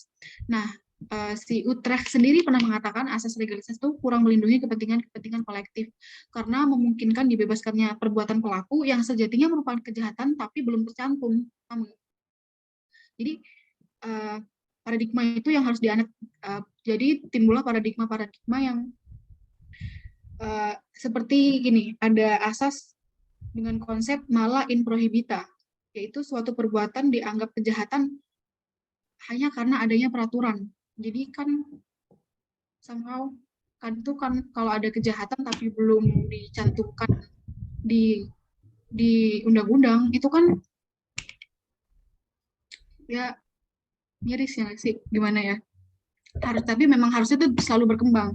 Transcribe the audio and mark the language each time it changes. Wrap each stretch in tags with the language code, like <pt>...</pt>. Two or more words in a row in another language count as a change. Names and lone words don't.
<id>Nah, si Utrecht sendiri pernah mengatakan asas legalitas itu kurang melindungi kepentingan kolektif karena memungkinkan dibebaskannya perbuatan pelaku yang sejatinya merupakan kejahatan tapi belum tercantum. Jadi paradigma itu yang harus dianut. Jadi timbullah paradigma yang seperti gini, ada asas dengan konsep</id> <la>mala in prohibita,</la> <id>yaitu suatu perbuatan dianggap kejahatan hanya karena adanya peraturan. Jadi kan somehow kan itu kan kalau ada kejahatan tapi belum dicantumkan di undang-undang itu kan ya miris ya nggak sih, gimana ya, tapi memang harusnya tuh selalu berkembang.</id>